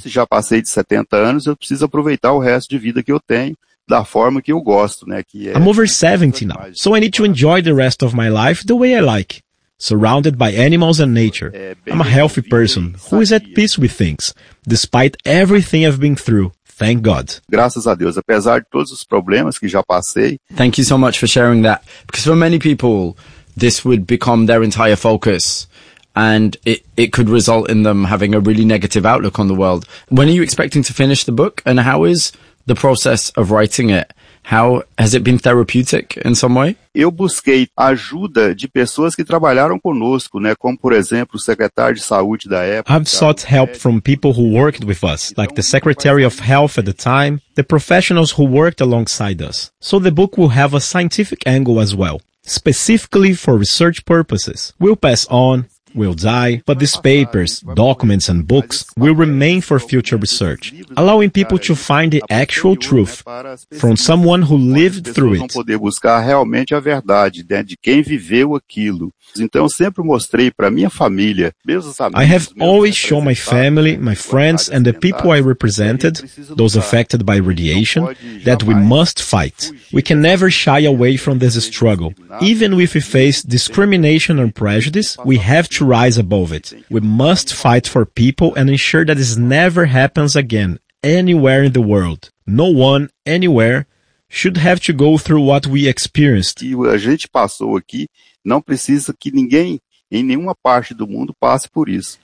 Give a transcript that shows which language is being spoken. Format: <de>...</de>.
<pt>Se já passei de 70 anos, eu preciso aproveitar o resto de vida que eu tenho da forma que eu gosto, né? Que é...</pt> <en>I'm over 70 now, so I need to enjoy the rest of my life the way I like, surrounded by animals and nature. I'm a healthy person who is at peace with things, despite everything I've been through. Thank God.</en> <pt>Graças a Deus, apesar de todos os problemas que já passei.</pt> <en>Thank you so much for sharing that, because for many people, this would become their entire focus, and it could result in them having a really negative outlook on the world. When are you expecting to finish the book, and how is the process of writing it? How has it been therapeutic in some way?</en> <pt>Eu busquei ajuda de pessoas que trabalharam conosco, né? Como, por exemplo, o secretário de saúde da época.</pt> <en>I've sought help from people who worked with us, like the Secretary of Health at the time, the professionals who worked alongside us. So the book will have a scientific angle as well, specifically for research purposes. We'll pass on, will die, but these papers, documents and books will remain for future research, allowing people to find the actual truth from someone who lived through it.</en> <pt>Poder buscar realmente a verdade, né, de quem viveu aquilo. Então eu sempre mostrei para minha família, meus amigos.</pt> <en>I have always shown my family, my friends and the people I represented, those affected by radiation, that we must fight. We can never shy away from this struggle. Even if we face discrimination and prejudice, we have to rise above it. We must fight for people and ensure that this never happens again, anywhere in the world. No one, anywhere, should have to go through what we experienced.</en> <pt>E a gente passou aqui, não precisa que ninguém em nenhuma parte do mundo passe por isso.</pt>